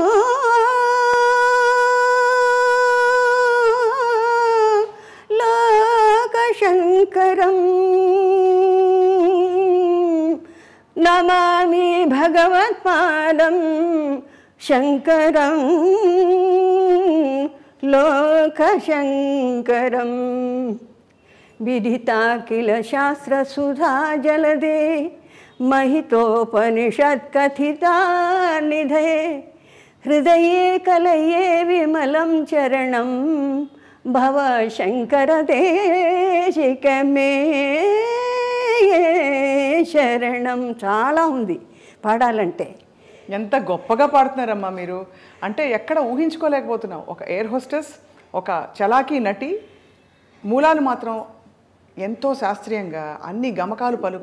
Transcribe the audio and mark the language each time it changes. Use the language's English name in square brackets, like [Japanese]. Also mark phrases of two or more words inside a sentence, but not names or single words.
[Sanskrit] లోకశంకరం, నమామి భగవత్పాదం శంకరం లోకశంకరం. విదితా కిల శాస్త్రసుధా జలదే, महितोपनिषत्कथिता निधे हृदये कलये विमलं चरणं భవ శంకర దేశికమే శరణం. [Telugu] చాలా ఉంది పాడాలంటే. ఎంత గొప్పగా పాడుతున్నారమ్మా మీరు. అంటే ఎక్కడ ఊహించుకోలేకపోతున్నాం. ఒక [English] air hostess, [Telugu] ఒక చలాకీ నటి, మూలాలు మాత్రం ఎంతో శాస్త్రీయంగా అన్ని గమకాలు పలుకు.